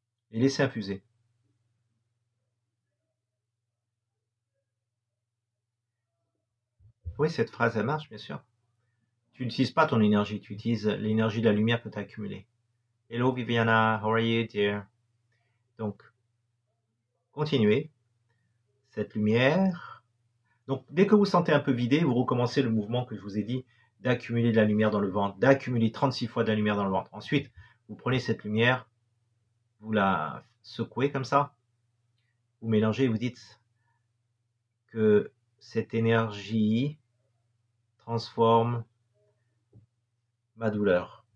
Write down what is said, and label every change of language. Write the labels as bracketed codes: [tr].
[fr] Et laissez infuser. Oui, cette phrase, elle marche, bien sûr. Tu n'utilises pas ton énergie, tu utilises l'énergie de la lumière que tu as accumulée. [en] Hello Viviana, how are you, dear? [fr] Donc, continuez cette lumière. Donc, dès que vous sentez un peu vidé, vous recommencez le mouvement que je vous ai dit d'accumuler de la lumière dans le ventre, d'accumuler 36 fois de la lumière dans le ventre. Ensuite, vous prenez cette lumière, vous la secouez comme ça, vous mélangez et vous dites que cette énergie transforme ma douleur.